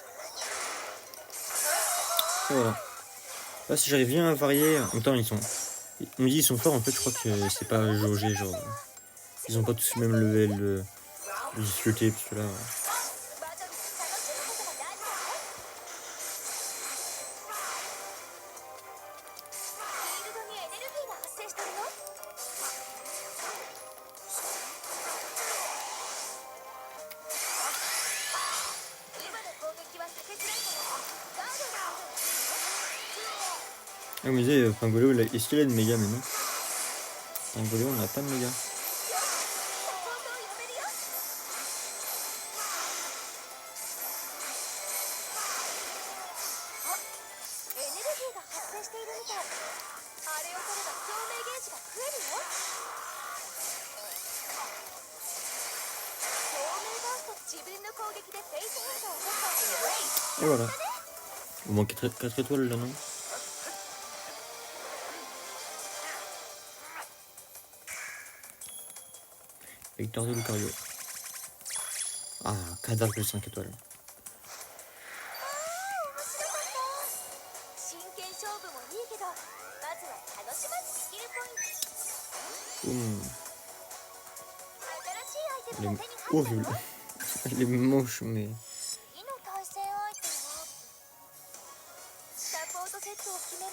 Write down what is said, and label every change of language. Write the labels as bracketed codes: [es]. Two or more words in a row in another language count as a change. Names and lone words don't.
[fr] Et voilà. Là, si j'arrive bien à varier, en même temps, ils sont On me dit ils sont forts, en fait je crois que c'est pas jaugé, genre ils ont pas tous le même level de difficulté, parce que là [ja] バトルで楽しむことが大事だよ。フィールドにエネルギーが発生してるの。今の攻撃は避けづらいからガードがある。 [fr] Ah, on me disait Pingolo, est-ce qu'il a une méga maintenant? Pingolo, on n'a pas de méga. [ja] サポートを呼べるよ。あ、エネルギーが発生しているみたい。あれを取れば共鳴ゲージが増えるよ。共鳴バースト、自分の攻撃でフェイス変化を起こす。 [fr] Et voilà. Au moins 4 étoiles là, non? Victor de Lucario. Ah, cadavre de 5 étoiles. [ja] 真剣勝負もいいけど、まずは楽しまずスキルポイント。 [fr] Boum. [ja] 新しいアイテ [fr] Elle [ja] ム [fr] est [ja] が手に入った [fr] horrible. [ja] よ。 [fr] Elle est moche, mais... [ja] 次の対戦相手はサポートセットを決める。